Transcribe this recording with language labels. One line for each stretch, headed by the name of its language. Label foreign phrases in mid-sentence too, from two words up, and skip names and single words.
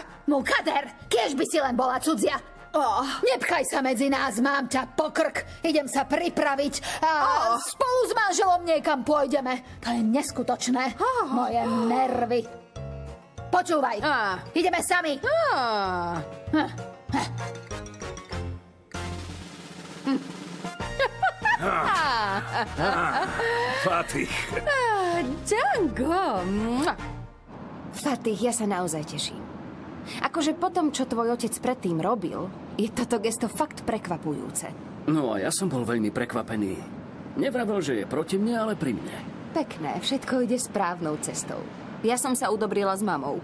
Slovak: Mukader, kiež by si len bola cudzia. Nepchaj sa medzi nás, mám ťa po krk. Idem sa pripraviť a spolu s manželom niekam pôjdeme. To je neskutočné. Moje nervy. Počúvaj, ideme sami. Fatih. Django. Fatih, ja sa naozaj teším. Akože po tom, čo tvoj otec predtým robil, je toto gesto fakt prekvapujúce. No a ja som bol veľmi prekvapený. Nevravel, že je proti mne, ale pri mne. Pekné, všetko ide správnou cestou. Ja som sa udobrila s mamou.